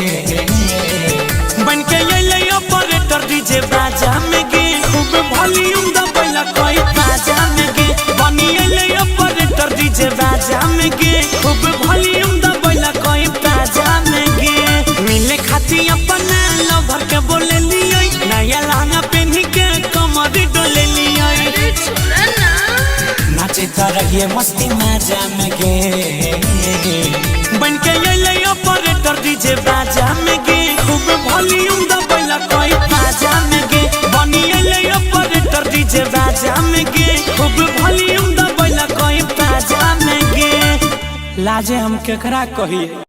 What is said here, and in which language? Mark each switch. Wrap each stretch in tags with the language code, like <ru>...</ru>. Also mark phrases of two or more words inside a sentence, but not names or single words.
<anp>बन के ले</anp> <en>operator DJ</en> <anp>बाजा में गे खूब वॉल्यूम दबाइला कोई बाजा में गे बनी ले</anp> <en>operator DJ</en> <anp>बाजा में गे खूब वॉल्यूम दबाइला कोई बाजा में गे मिले खाती अपना लवर के बोले लिया नया लहंगा पहनी के कमर डोले लिया नाचे तो रहिए मस्ती मजा में गे बन के ले</anp> <en>operator DJ</en> <anp>बाजा में गे खूब वॉल्यूम दबाइला कोई बाजा में गे बनी ले</anp> <en>operator DJ</en> <anp>बाजा में गे खूब वॉल्यूम दबाइला कोई बाजा में गे लाजे हम केकरा कहिए</anp>